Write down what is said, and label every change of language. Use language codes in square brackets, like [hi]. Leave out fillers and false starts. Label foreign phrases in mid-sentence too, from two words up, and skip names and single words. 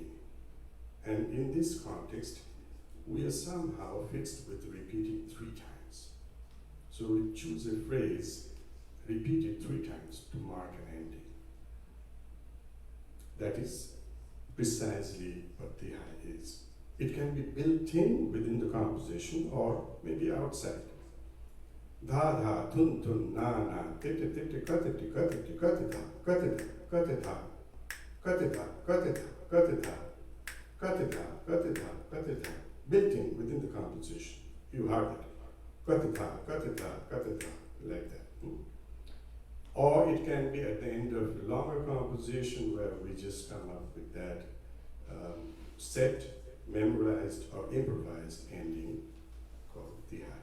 [en] And in this context, we are somehow fixed with repeating 3 times. So we choose a phrase, repeat it 3 times to mark an ending. That is precisely what Tihai is. It can be built in within the composition or maybe outside. Dha dha, tun tun, na na, tete tete, katete, katete, kateta, kateta, kateta, kateta, kateta, kateta, kateta, kateta, kateta, built in within the composition. You heard it. katata, katata, katata, like that. Or it can be at the end of a longer composition where we just come up with that set, memorized or improvised ending called tihai.